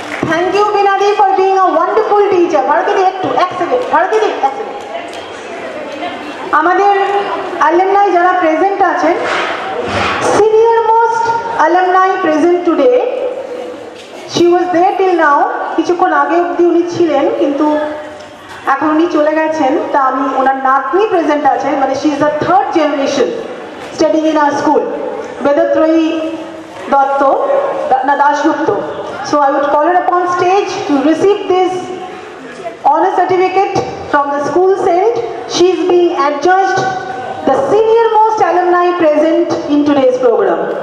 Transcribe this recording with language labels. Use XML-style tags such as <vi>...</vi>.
<en>Thank you Beena di for being a wonderful teacher.</en> <bn>Bharati দি একটু এক second, Bharati দি এক second. আমাদের alumni যারা প্রেজেন্ট আছেন,</bn> <en>senior most alumni present today, she was there till now,</en> <bn>কিছুক্ষণ আগে অবধি উনি ছিলেন কিন্তু এখন উনি চলে গেছেন, তা আমি ওনার নাতনি প্রেজেন্ট আছেন, মানে</bn> <en>she is the third generation studying in our school,</en> <bn>বেদত্রয়ী Dutta না Dasgupta.</bn> <en>So I would call her upon stage to receive this honor certificate from the school's end. She is being adjudged the senior most alumni present in today's program.</en>